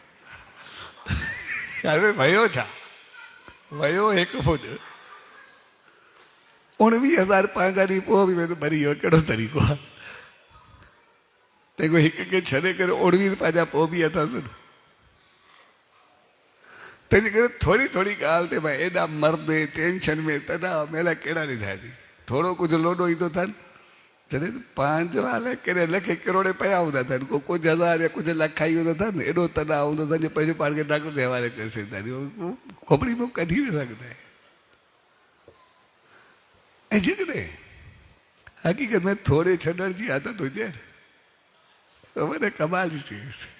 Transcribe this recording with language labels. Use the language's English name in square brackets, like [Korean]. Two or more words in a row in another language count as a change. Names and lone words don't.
[Sindhi] अरे वियो छा, वियो हिकु फुट, 19,000 पंहिंजा ॾींहुं पोइ बि वेंदो मरी वियो। कहिड़ो तरीक़ो आहे? तंहिंखां हिक खे छॾे करे 19 पंहिंजा पोइ बि अथसि न। तंहिंजे करे थोरी थोरी ॻाल्हि ते भाई एॾा मर्दे टेंशन में तनाव में अलाए कहिड़ा ॾिठा थी। थोरो कुझु लोॾो ईंदो अथनि, जॾहिं पंहिंजो अलाए कहिड़े लखे किरोड़े पिया हूंदा अथनि, को कुझु हज़ार या कुझु लख खाई वेंदो अथनि, एॾो तनाव हूंदो अथनि जो पंहिंजो पाण खे डॉक्टर जे हवाले करे छॾींदा आहिनि। खोपड़ी में कढी न सघंदा आहिनि। ऐं जेकॾहिं हक़ीक़त में थोरे छॾण जी आदत हुजे न त वॾे कमाल जी चीज़।